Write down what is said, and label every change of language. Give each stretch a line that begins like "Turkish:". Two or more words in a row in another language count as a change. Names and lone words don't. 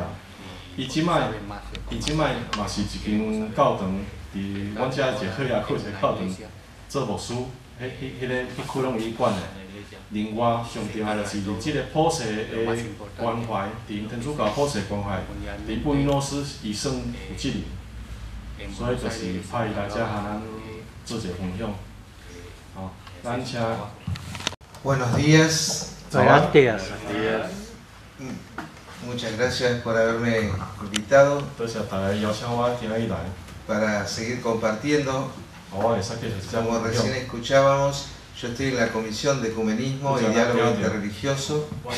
Min Nan Chinese: 伊即摆嘛是一间教堂，伫阮遮一个好也靠一个教堂做牧师，迄开拢伊管的。另外上重要就是即个普世的关怀，伫天主教普世关怀，伫布宜诺斯伊算有责任，所以就是派伊来遮向咱做一个分享。好，咱请。
Spanish: Buenos días. Buenos días. Muchas gracias por haberme invitado para seguir compartiendo. Como recién escuchábamos, yo estoy en la Comisión de Ecumenismo y Diálogo Interreligioso.